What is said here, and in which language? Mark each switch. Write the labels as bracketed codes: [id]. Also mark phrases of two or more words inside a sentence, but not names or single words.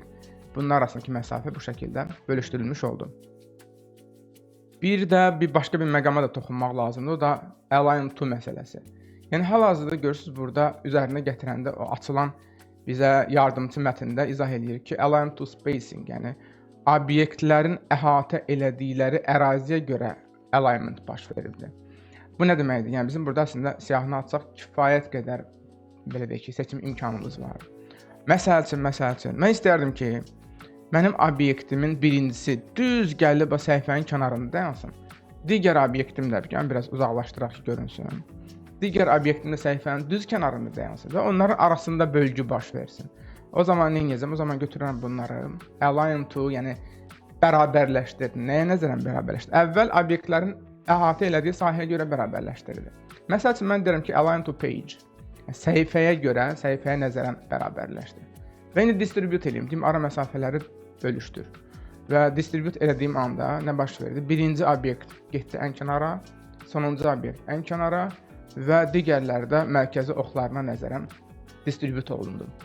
[az] Bunlar arasındakı məsafə bu şəkildə bölüşdürülmüş oldu. Bir də başqa bir məqama da toxunmaq lazımdır, o da [en] align to [az] məsələsi. Yəni hal-hazırda görürsüz burada üzərinə gətirəndə o açılan bizə yardımçı mətndə izah eləyir ki, [en] align to spacing, [az] yəni obyektlərin əhatə elədikləri əraziyə görə alignment baş veribdir. Bu nə deməkdir? Yəni bizim burada əslində siyahını açsaq kifayət qədər belə deyək ki, seçim imkanımız var. Məsəl üçün, mən istərdim ki, mənim obyektimin birincisi düz gəlib o səhifənin kənarında dayansın. Digər obyektim də biraz uzaqlaşdıraq ki, görünsün. Digər obyektim də səhifənin düz kənarında dayansın və onların arasında bölgü baş versin. O zaman nə edəcəm? O zaman götürürəm bunları [en] align to, [az] yəni bərabərləşdir. Nəyə nəzərən bərabərləşdir? Əvvəl obyektlərin əhatə elədiyi sahəyə görə bərabərləşdirilir. Məsəl üçün mən deyirəm ki, [en] align to page. [az] Səhifəyə görə, səhifəyə nəzərən bərabərləşdir. Və indi distribute edeyim, deyim, ara məsafələri bölüşdür. Və distribute elədiyim anda nə baş verdi? Birinci obyekt getdi ən kənara, sonuncu obyekt ən kənara və digərləri də mərkəzi oxlarına nəzərən distribute olundu.